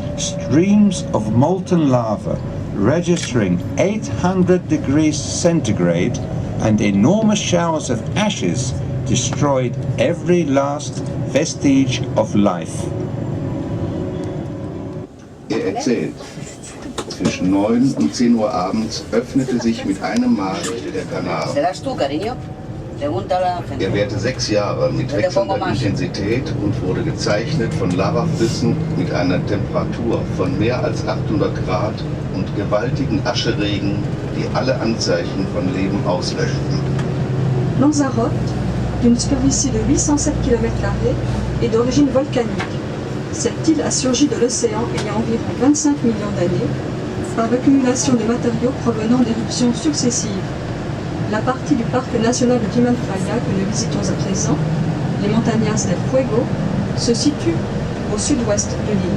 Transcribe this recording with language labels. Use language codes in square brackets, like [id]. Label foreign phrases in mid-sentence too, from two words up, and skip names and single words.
[en] streams of molten lava registering 800 degrees centigrade and enormous showers of ashes destroyed every last vestige of life. [de] Erzählt, zwischen 9 und 10 Uhr abends öffnete sich mit einem Mal der Kanal. Er währte 6 Jahre mit wechselnder Intensität und wurde gezeichnet von Lavaflüssen mit einer Temperatur von mehr als 800 Grad und gewaltigen Ascheregen, die alle Anzeichen von Leben auslöschten. [fr] Lanzarote, d'une superficie de 807 km², est d'origine volcanique. Cette île a surgi de l'océan il y a environ 25 millions d'années par l'accumulation de matériaux provenant d'éruptions successives. La partie du parc national de Timanfaya que nous visitons à présent, les Montañas del Fuego, se situe au sud-ouest de l'île.